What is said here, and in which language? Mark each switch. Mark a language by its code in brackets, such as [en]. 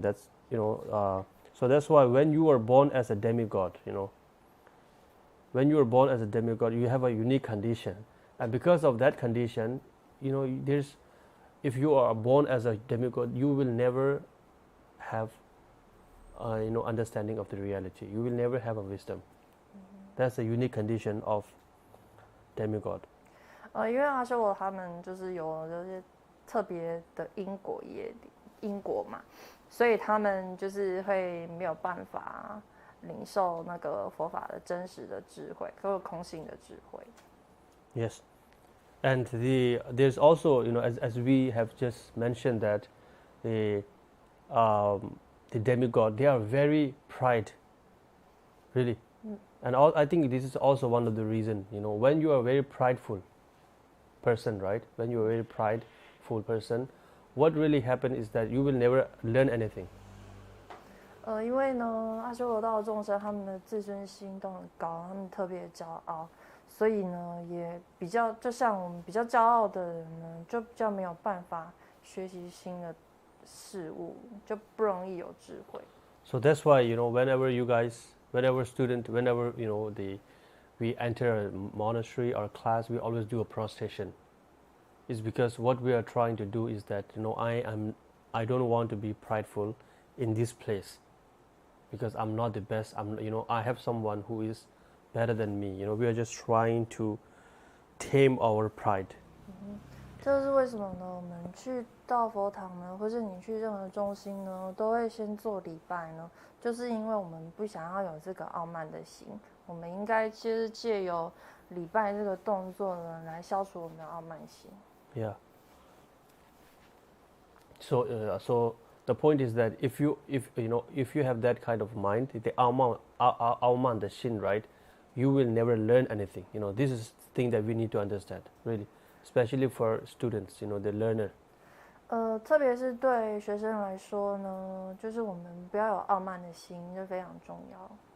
[en] That's so that's why when you are born as a demigod, when you are born as a demigod, you have a unique condition, and because of that condition, if you are born as a demigod, you will never have understanding of the reality. You will never have a wisdom. That's a unique condition of demigod. [zh] 因为阿修罗他们就是有这些特别的因果嘛，所以他们就是会没有办法领受那个佛法的真实的智慧，或者空性的智慧。 [en] Yes, and there's also as we have just mentioned that the demigod, they are very pride, really. And I think this is also one of the reasons, when you are a very prideful person, right? When you are a very prideful person, what really happens is that you will never learn anything. [zh] 因为呢，阿修罗道的众生他们的自尊心都很高，他们特别骄傲，所以呢，也比较就像我们比较骄傲的人呢，就比较没有办法学习新的事物，就不容易有智慧。 [en] So that's why whenever student, whenever we enter a monastery or class, we always do a prostration. It's because what we are trying to do is that I don't want to be prideful in this place, because I'm not the best. I have someone who is better than me. We are just trying to tame our pride. [zh] 这是为什么呢？我们去到佛堂呢，或是你去任何中心呢，都会先做礼拜呢，就是因为我们不想要有这个傲慢的心，我们应该就是借由礼拜这个动作呢，来消除我们的傲慢心。 [en] Yeah. So the point is that if you have that kind of mind, the [zh] 傲慢的心, [en] right, you will never learn anything. This is the thing that we need to understand, really, especially for students, the learner. [zh] 特别是对学生来说呢，就是我们不要有傲慢的心，这非常重要。